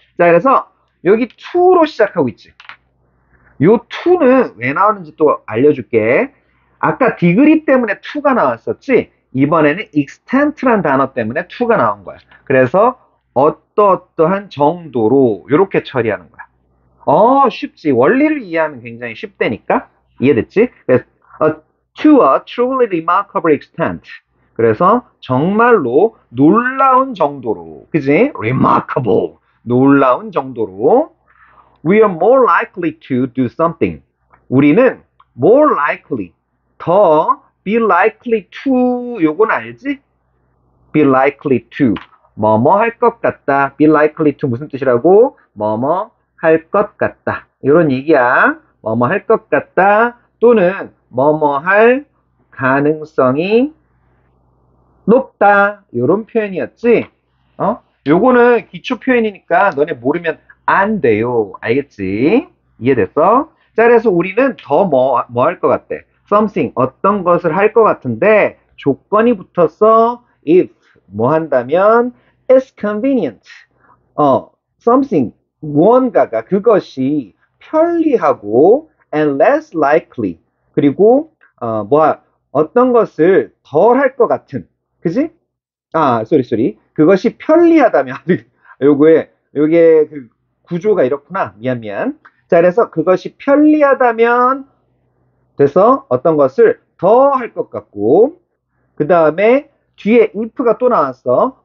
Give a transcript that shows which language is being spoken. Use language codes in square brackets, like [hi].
[ko] 자, 그래서 여기 to로 시작하고 있지. 요 to는 왜 나오는지 또 알려줄게. 아까 degree 때문에 to가 나왔었지? 이번에는 extent란 단어 때문에 to가 나온 거야. 그래서 어떠어떠한 정도로 이렇게 처리하는 거야. 쉽지. 원리를 이해하면 굉장히 쉽다니까? 이해됐지? [en] 그래서 to a truly remarkable extent. [ko] 그래서 정말로 놀라운 정도로, 그지? [en] remarkable. 놀라운 정도로 we are more likely to do something. 우리는 more likely, 더 be likely to 요건 알지? [ko] be likely to 뭐뭐 할 것 같다. [en] be likely to 무슨 뜻이라고? [ko] 뭐뭐 할 것 같다. 이런 얘기야. 뭐뭐 할 것 같다. 또는 뭐뭐 할 가능성이 높다. 이런 표현이었지? 요거는 기초 표현이니까 너네 모르면 안 돼요. 알겠지? 이해됐어? 자, 그래서 우리는 더 뭐 할 것 같대? something, 어떤 것을 할 것 같은데 조건이 붙었어. [en] if, 뭐 한다면 it's convenient. something, 무언가가 그것이 편리하고 and less likely. [ko] 그리고 어떤 것을 덜 할 것 같은. 그지? 쏘리. 그것이 편리하다면, 요게 그 구조가 이렇구나. 미안. 자, 그래서 그것이 편리하다면, 돼서 어떤 것을 더 할 것 같고, 그 다음에 뒤에 if가 또 나왔어.